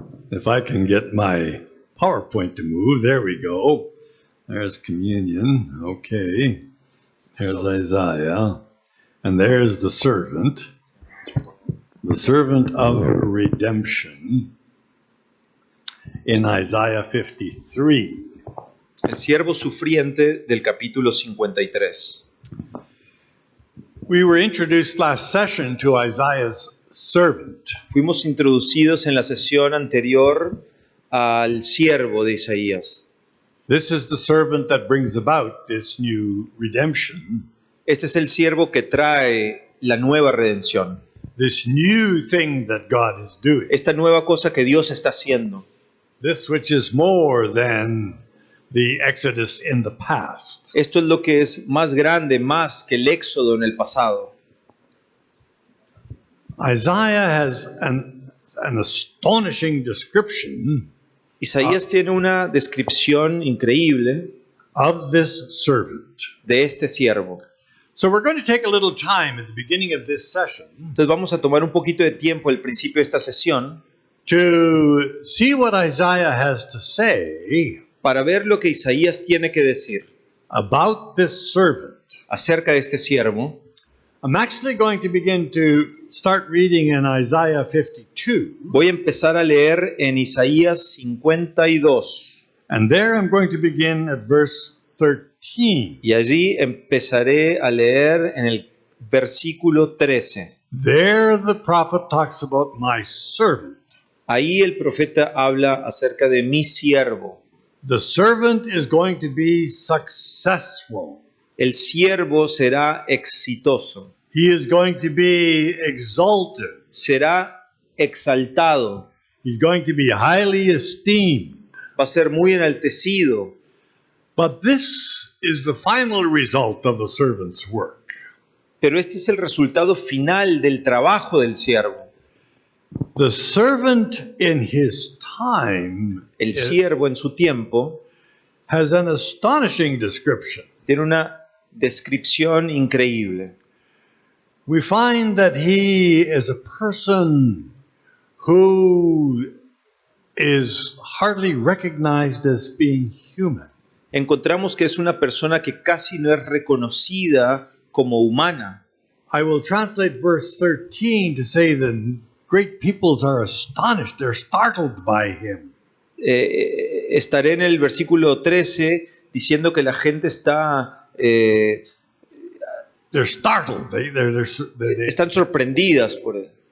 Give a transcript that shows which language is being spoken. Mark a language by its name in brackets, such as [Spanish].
[English] If I can get my PowerPoint to move, there we go. There's communion. Okay. There's Isaiah. And there's the servant of redemption in Isaiah 53. [Spanish] El siervo sufriente del capítulo 53. [English] We were introduced last session to Isaiah's servant. [Spanish] Fuimos introducidos en la sesión anterior al siervo de Isaías. [English] This is the servant that brings about this new redemption. [Spanish] Este es el siervo que trae la nueva redención. [English] This new thing that God is doing. [Spanish] Esta nueva cosa que Dios está haciendo. [English] This which is more than the Exodus in the past. [Spanish] Esto es lo que es más grande, más que el éxodo en el pasado. [English] Isaiah has an astonishing description [Spanish] Isaías tiene una descripción increíble [English] of this servant. [Spanish] de este siervo. [English] So we're going to take a little time at the beginning of this session [Spanish] Entonces vamos a tomar un poquito de tiempo al principio de esta sesión [English] to see what Isaiah has to say [Spanish] para ver lo que Isaías tiene que decir [English] about this servant. [Spanish] acerca de este siervo. [English] I'm actually going to begin to start reading in Isaiah 52, [Spanish] Voy a empezar a leer en Isaías 52 [English] and there I'm going to begin at verse 13. [Spanish] y allí empezaré a leer en el versículo 13. [English] There the prophet talks about my servant. [Spanish] Ahí el profeta habla acerca de mi siervo. [English] The servant is going to be successful. [Spanish] El siervo será exitoso, [English] He is going to be exalted. [Spanish] será exaltado, [English] He's going to be highly esteemed. [Spanish] va a ser muy enaltecido. [English] But this is the final result of the servant's work. [Spanish] Pero este es el resultado final del trabajo del siervo. [English] The servant in his time [Spanish] El siervo en su tiempo [English] has an astonishing description. [Spanish] tiene una descripción increíble. [English] We find that he is a person who is hardly recognized as being human. [Spanish] Encontramos que es una persona que casi no es reconocida como humana. [English] I will translate verse 13 to say the great peoples are astonished, they're startled by him. [Spanish] Estaré en el versículo 13 diciendo que la gente está [English] They're startled. They [Spanish] están sorprendidas por él.